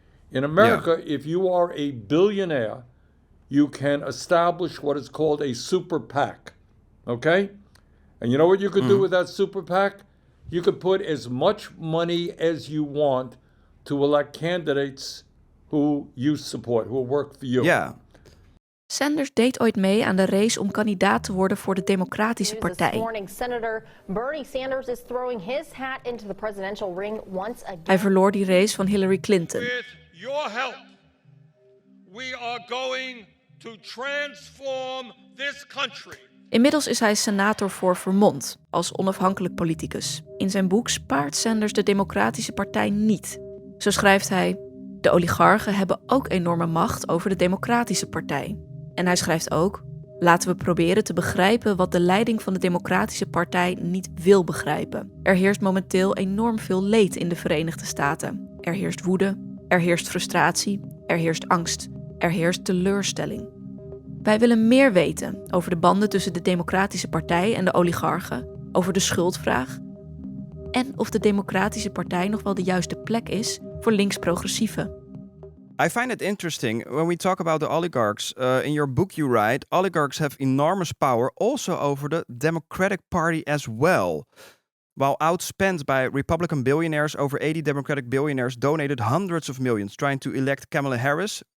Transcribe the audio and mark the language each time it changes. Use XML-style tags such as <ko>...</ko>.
<en>In America, if you are a billionaire, you can establish what is called a super PAC, okay? And you know what you could do with that super PAC? You could put as much money as you want to elect candidates who you support, who will work for you. Yeah.</en> <nl>Sanders deed ooit mee aan de race om kandidaat te worden voor de Democratische Partij.</nl> <en>This morning, Senator Bernie Sanders is throwing his hat into the presidential ring once again.</en> <nl>Hij verloor die race van Hillary Clinton.</nl> <en>With your help, we are going to transform this country.</en> <nl>Inmiddels is hij senator voor Vermont, als onafhankelijk politicus. In zijn boek spaart Sanders de Democratische Partij niet. Zo schrijft hij: de oligarchen hebben ook enorme macht over de Democratische Partij. En hij schrijft ook: laten we proberen te begrijpen wat de leiding van de Democratische Partij niet wil begrijpen. Er heerst momenteel enorm veel leed in de Verenigde Staten. Er heerst woede, er heerst frustratie, er heerst angst, er heerst teleurstelling. Wij willen meer weten over de banden tussen de Democratische Partij en de oligarchen, over de schuldvraag en of de Democratische Partij nog wel de juiste plek is voor links-progressieven.</nl> <en>I find it interesting when we talk about the oligarchs. In your book you write, oligarchs have enormous power also over the Democratic Party as well. While outspent by Republican billionaires, over 80 Democratic billionaires donated hundreds of millions trying to elect Kamala Harris.</en>